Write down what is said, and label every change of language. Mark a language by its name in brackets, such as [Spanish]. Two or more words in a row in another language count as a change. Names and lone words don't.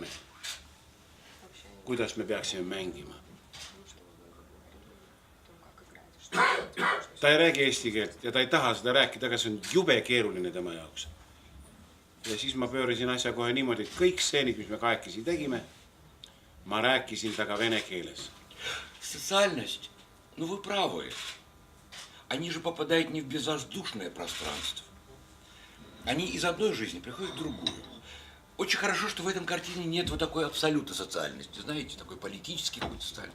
[Estonian] Kuidas me peaksime mängima. Ta ei räägi eesti keelt ja ta ei taha seda rääkida, aga see on jube keeruline tema jaoks. Ja siis ma pöörisin asja kohe niimoodi, et kõik stseenid, mis me kahekesi tegime, ma rääkisin taga vene keeles. [Russian] Социальность, ну вы правы. Они же попадают не в безвоздушное пространство. Они из одной жизни приходят в другую. Очень хорошо, что в этом картине нет вот такой абсолютной социальности, знаете, такой политический какой-то социальности.